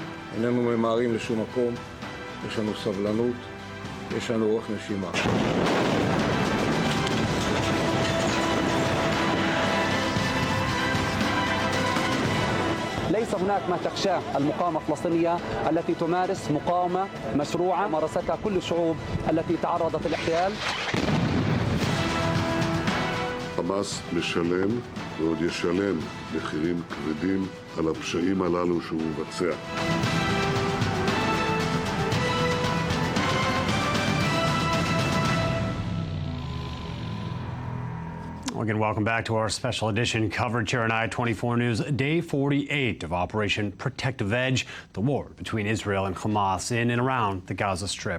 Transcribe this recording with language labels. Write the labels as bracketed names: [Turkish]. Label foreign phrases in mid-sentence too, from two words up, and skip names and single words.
[Hebrew] איננו ממהרים לשום מקום, יש לנו סבלנות, יש לנו אורך נשימה. [Arabic] ليس هناك ما تخشاه المقاومة الفلسطينية التي تمارس مقاومة مشروعة مارستها كل الشعوب التي تعرضت للاحتلال. [Hebrew] חמאס משלם ועוד ישלם מחירים כבדים על הפשעים הללו שהוא מבצע. [English] Again, welcome back to our special edition coverage here on I-24 News. Day 48 of Operation Protective Edge, the war between Israel and Hamas in and around the Gaza Strip.